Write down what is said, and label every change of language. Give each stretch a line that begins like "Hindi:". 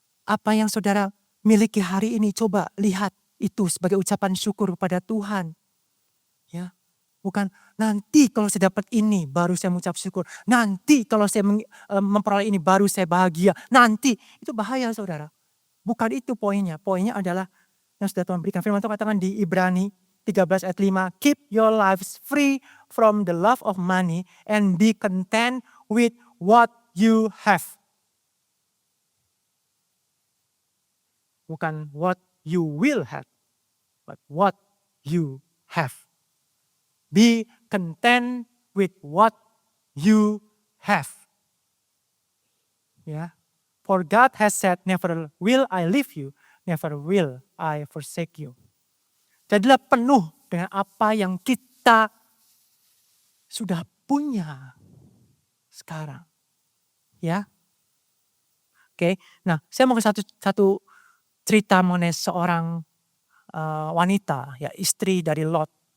Indonesian: Apa yang saudara miliki hari ini, coba lihat itu sebagai ucapan syukur kepada Tuhan. Ya, bukan nanti kalau saya dapat ini baru saya mengucap syukur. Nanti kalau saya memperoleh ini baru saya bahagia. Nanti, itu bahaya saudara. Bukan itu poinnya. Poinnya adalah yang sudah Tuhan berikan. Firman Tuhan katakan di Ibrani 13 ayat 5.
English: Keep your lives free from the love of money and be content with what you have.
Indonesian: Bukan
English: what you will have. But what you have. Be content with what you have. Ya. For God has said, never will I leave you, never will I forsake you.
Indonesian: Jadilah penuh dengan apa yang kita sudah punya sekarang. Ya. Oke, nah saya mau ke satu cerita mengenai seorang wanita, ya istri dari Lot.